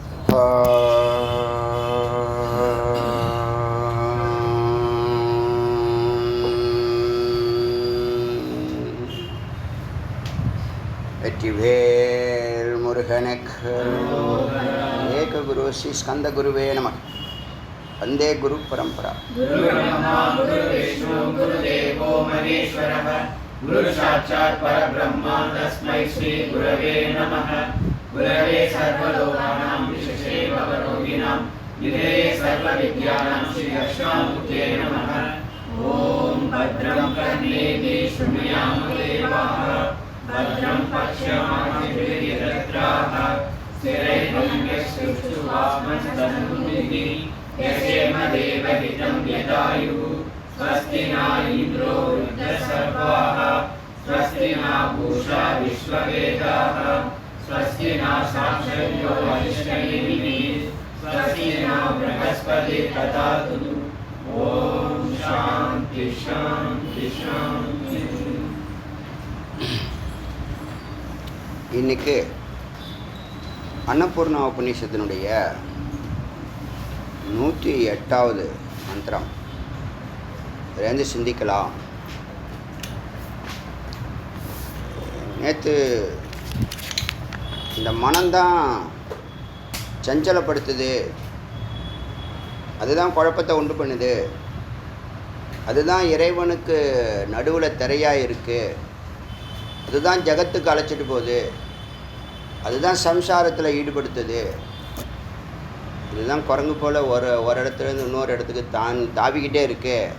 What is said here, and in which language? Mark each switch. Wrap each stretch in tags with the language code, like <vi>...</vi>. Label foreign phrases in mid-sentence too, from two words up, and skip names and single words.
<ta>வெற்றிவேல் முருகனுக்கு</ta> <sa>एक गुरु श्री स्कन्द गुरवे नमः. वन्दे गुरु परम्परा. गुरु ब्रह्मा गुरु विष्णु गुरु देवो महेश्वरः गुरु साक्षात् परब्रह्म तस्मै श्री गुरवे नमः. गुरवे सर्वलोकानां विशेषे भवरोगिणाम् निधये सर्वविद्यानां श्री दक्षिणामूर्तये नमः. ॐ भद्रं कर्णेति शृणुयाम देवाः भद्रं पश्यमाभिर्यजत्राः स्थिरैर्भङ्गश्चक्षुवास्मस्तनूभिः यस्येम देवहितं यदायुः. स्वस्ति न इन्द्रो वृद्धसर्वाः स्वस्ति न पूषा विश्ववेदाः स्वस्ति न साक्षर्यो अरिष्टनेमिः स्वस्ति न बृहस्पतिः ददातु. ॐ शान्ति शान्ति शान्ति.</sa> <ta>இன்னைக்கு அன்னபூர்ணா உபநிஷத்தினுடைய 108வது மந்திரம் இருந்து சிந்திக்கலாம். நேற்று இந்த மனம்தான் சஞ்சலப்படுத்துது, அதுதான் குழப்பத்தை உண்டு பண்ணுது, அதுதான் இறைவனுக்கு நடுவில் திரையாக இருக்குது, அதுதான் ஜகத்துக்கு அழைச்சிட்டு போகுது, அதுதான் சம்சாரத்தில் ஈடுபடுத்துது, இதுதான் குரங்கு போல் ஒரு இடத்துலேருந்து இன்னொரு இடத்துக்கு தாவிக்கிட்டே இருக்கு.</ta>